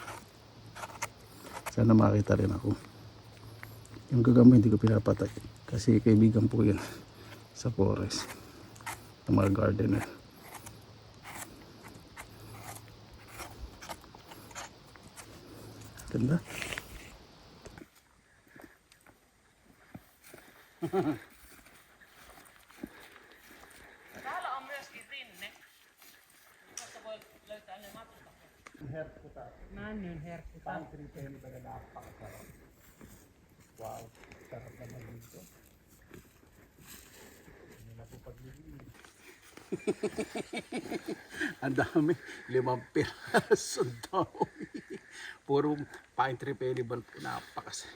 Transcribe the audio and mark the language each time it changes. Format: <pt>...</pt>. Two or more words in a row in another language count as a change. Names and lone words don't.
<tl>Sana makita rin ako. Yung gagamba hindi ko pinapatay. Kasi kaibigan po yan sa forest. Ng mga gardener. Ganda.</tl> <fi>Täällä on myöskin rinne. Tuossa voi löytää ne matkustajat. Männyn herkkuta.</fi> <tl>Wow, sarap naman dito. Ang dami, 5 piraso daw. Puro</tl> <en>pine tree</en> <tl>pelibal po, napakasaya.</tl>